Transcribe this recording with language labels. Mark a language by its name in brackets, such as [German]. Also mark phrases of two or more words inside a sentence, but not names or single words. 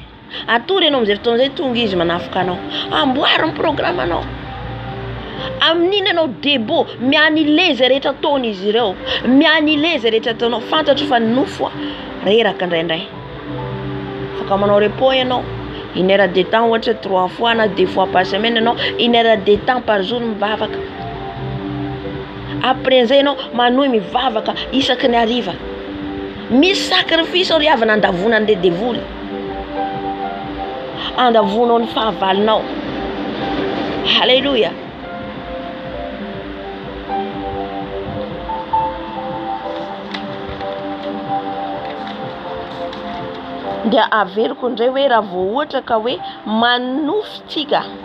[Malagasy] Atory ianao amin'izay fotoana izay tonga izy manafika anao. Amboary ny programme anao. Amin'iny ianao debo mianile izay rehetra ataony izy ireo. Mianile izay rehetra ataonao. Fantatro fa nofo reraka indraindray. Afaka manao repos ianao. [French] 1 heure de temps ohatra 3 fois na 2 fois par semaine ianao 1 heure de temps par jour mivavaka. [Malagasy] Après zay ianao manohy mivavaka isaky ny hariva. Misy sacrifice ry avana andavona andeha devoly. Andavonao ny fahavalinao. Halleluja. Dia averiko ndray hoe raha vao ohatra ka hoe manofitsika